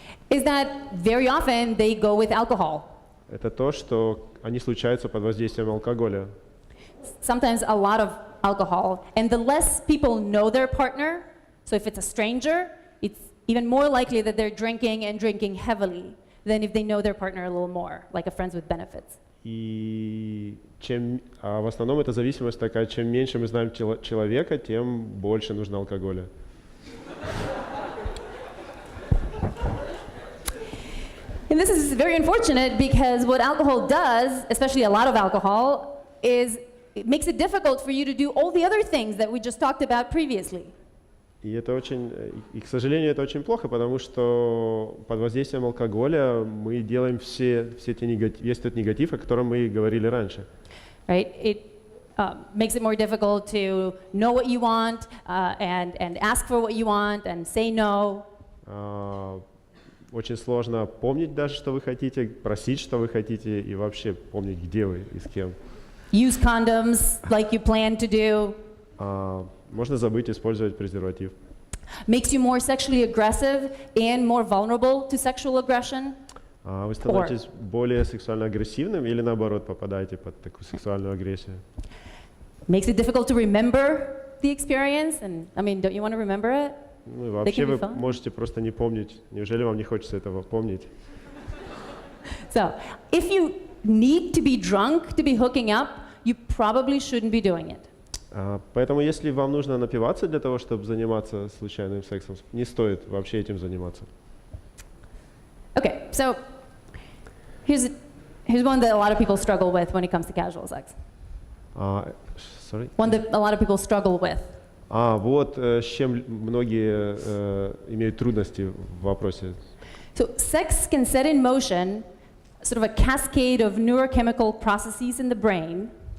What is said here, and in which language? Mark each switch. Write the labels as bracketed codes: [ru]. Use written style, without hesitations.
[en] is that very often they go with alcohol. [ru] Это то, что они случаются под воздействием алкоголя. [en] Sometimes a lot of alcohol. And the less people know their partner, so if it's a stranger, it's even more likely that they're drinking and drinking heavily than if they know their partner a little more, like a friends with benefits. [ru] И в основном эта зависимость такая, чем меньше мы знаем человека, тем больше нужно алкоголя. [en] And this is very unfortunate because what alcohol does, especially a lot of alcohol, is it makes it difficult for you to do all the other things that we just talked about previously. [ru] И к сожалению, это очень плохо, потому что под воздействием алкоголя мы делаем весь тот негатив, о котором мы говорили раньше. [en] Right? It makes it more difficult to know what you want and ask for what you want and say no. [ru] Очень сложно помнить даже, что вы хотите, просить, что вы хотите, и вообще помнить, где вы и с кем. [en] Use condoms like you plan to do. [ru] Можно забыть использовать презерватив. [en] Makes you more sexually aggressive and more vulnerable to sexual aggression. [ru] Вы становитесь более сексуально агрессивным или наоборот попадаете под такую сексуальную агрессию? [en] Makes it difficult to remember the experience, and I mean, don't you want to remember it? [ru] Ну и [en] They [ru] вообще [en] can be [ru] вы [en] fun. [ru] можете просто не помнить. Неужели вам не хочется этого помнить? [en] So, if you need to be drunk to be hooking up, you probably shouldn't be doing it. [ru] Поэтому если вам нужно напиваться для того, чтобы заниматься случайным сексом, не стоит вообще этим заниматься. [en] Okay, so here's one that a lot of people struggle with when it comes to casual sex. Sorry? One that a lot of people struggle with. [ru] Вот с чем многие имеют трудности в вопросе. [en] So sex can set in motion sort of a cascade of neurochemical processes in the brain.